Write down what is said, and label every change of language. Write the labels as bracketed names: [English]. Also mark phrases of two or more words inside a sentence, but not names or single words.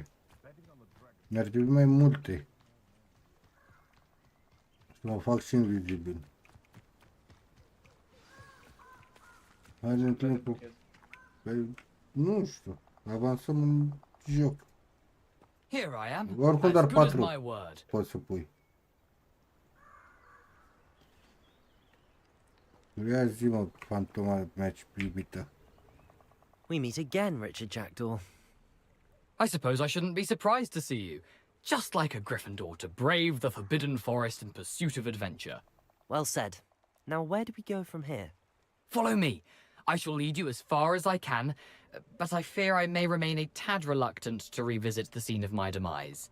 [Romanian] Mi-ar trebui mai multe. Să mă fac și invizibil. Hai de timpul. Păi, nu știu. Avansăm în joc. [English] Here I am. [Romanian] Oricum doar [English] As good as 4 my word. [Romanian] poți să pui. Ia zi-mă, fantoma mea ce iubită. [English] We meet again, Richard Jackdaw. I suppose I shouldn't be surprised to see you. Just like a Gryffindor to brave the Forbidden Forest in pursuit of adventure. Well said. Now where do we go from here? Follow me. I shall lead you as far as I can, but I fear I may remain a tad reluctant to revisit the scene of my demise.